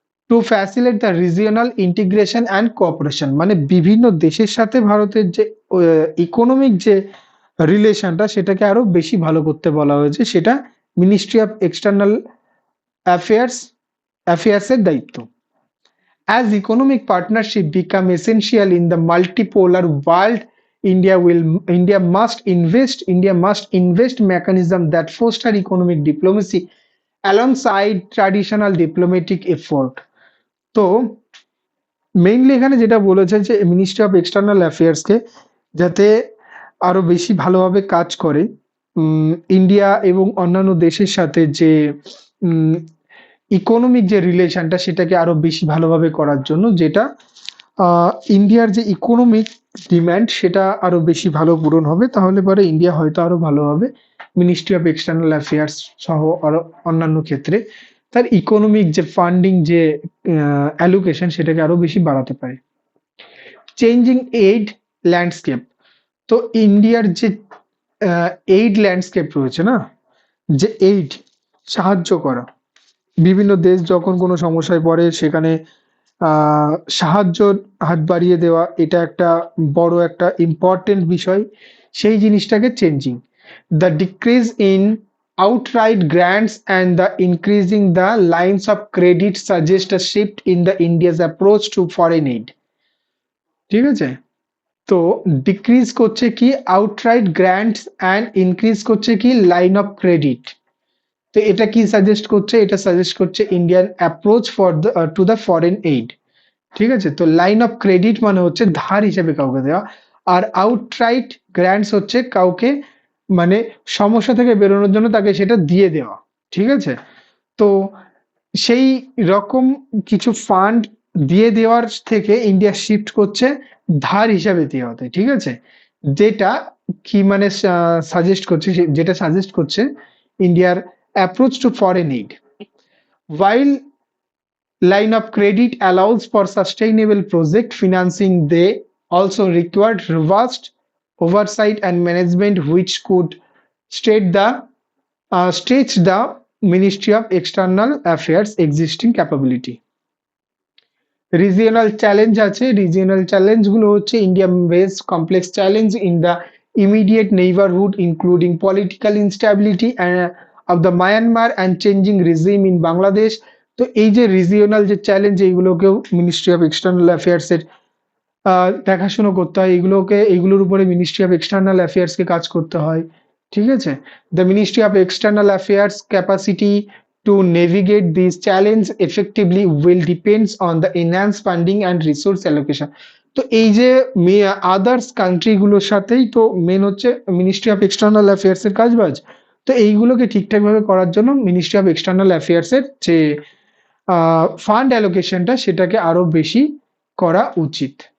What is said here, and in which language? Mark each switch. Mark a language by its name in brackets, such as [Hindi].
[English] to facilitate the regional integration and cooperation, [Bangla] মানে বিভিন্ন দেশের সাথে ভারতের যে ইকোনমিক যে রিলেশনটা সেটাকে আরো বেশি ভালো করতে বলা হয়েছে, সেটা মিনিস্ট্রি অফ এক্সটার্নাল অ্যাফেয়ার্সের দায়িত্ব। [English] As economic partnership become essential in the multipolar world, India must invest mechanism that foster economic diplomacy alongside traditional diplomatic effort. [Bangla] তো মেইনলি এখানে যেটা বলেছে যে মিনিস্ট্রি অফ এক্সটার্নাল অ্যাফেয়ার্স কে যাতে আরো বেশি ভালোভাবে কাজ করে ইন্ডিয়া এবং অন্যান্য দেশের সাথে যে ইকোনমিক যে রিলেশনটা সেটাকে আরো বেশি ভালোভাবে করার জন্য, যেটা ইন্ডিয়ার যে ইকোনমিক ডিমান্ড সেটা আরো বেশি ভালো পূরণ হবে, তাহলে পরে ইন্ডিয়া হয়তো আরো ভালোভাবে মিনিস্ট্রি অফ এক্সটার্নাল অ্যাফেয়ার্স সহ আরো অন্যান্য ক্ষেত্রে তার ইকোনমিক যে ফান্ডিং যে অ্যালোকেশন সেটাকে আরো বেশি বাড়াতে পারে। চেঞ্জিং এইড ল্যান্ডস্কেপ, তো ইন্ডিয়ার যে এইড ল্যান্ডস্কেপ রয়েছে না, যে এইড সাহায্য করা, বিভিন্ন দেশ যখন কোনো সমস্যায় পড়ে সেখানে সাহায্যর হাত বাড়িয়ে দেওয়া, এটা একটা বড় একটা ইম্পর্টেন্ট বিষয়। সেই জিনিসটাকে [English] Changing, the decrease in outright grants and the increasing the lines of credit suggest a shift in the India's approach to foreign aid. [Bangla] ঠিক আছে, তো ডিক্রিজ করছে কি আউটরাইট গ্র্যান্টস অ্যান্ড ইনক্রিজ করছে কি লাইন অফ ক্রেডিট। তো এটা কি সাজেস্ট করছে? এটা সাজেস্ট করছে [English] Indian approach for the to the foreign aid. [Bangla] ঠিক আছে? তো লাইন অফ ক্রেডিট মানে হচ্ছে ধার হিসেবে কাউকে দেওয়া, আর আউটরাইট গ্র্যান্টস হচ্ছে কাউকে মানে সমস্যা থেকে বেরোনোর জন্য তাকে সেটা দিয়ে দেওয়া। ঠিক আছে? তো সেই রকম কিছু ফান্ড দিয়ে দেওয়ার থেকে ইন্ডিয়া শিফট করছে ধার হিসাবে দেওয়াতে। ঠিক আছে? যেটা কি মানে সাজেস্ট করছে, যেটা সাজেস্ট করছে ইন্ডিয়ার approach to foreign aid. [English] While line of credit allows for sustainable project financing, they also required robust oversight and management which could stretch the Ministry of External Affairs existing capability. Regional challenge আছে, regional challenge গুলো হচ্ছে India base complex challenge in the immediate neighbourhood including political instability of the Myanmar and changing regime in Bangladesh. [Bangla] তো এই যে regional যে challenge, এইগুলোকেও ministry of external affairs এর দেখাশুনো করতে হয়, এইগুলোর উপরে মিনিস্ট্রি অফ এক্সটার্নাল অ্যাফেয়ার্স কে কাজ করতে হয়। ঠিক আছে? [English] The ministry of external affairs capacity to navigate these challenge effectively will depends on the enhanced funding and resource allocation. [Bangla] তো এই যে আদার্স কান্ট্রি গুলোর সাথেই তো মেন হচ্ছে মিনিস্ট্রি অফ এক্সটার্নাল অ্যাফেয়ার্স এর কাজবাজ। তো এইগুলোকে ঠিকঠাক ভাবে করার জন্য মিনিস্ট্রি অফ এক্সটার্নাল অ্যাফেয়ার্স এর যে ফান্ড অ্যালোকেশনটা সেটাকে আরো বেশি করা উচিত।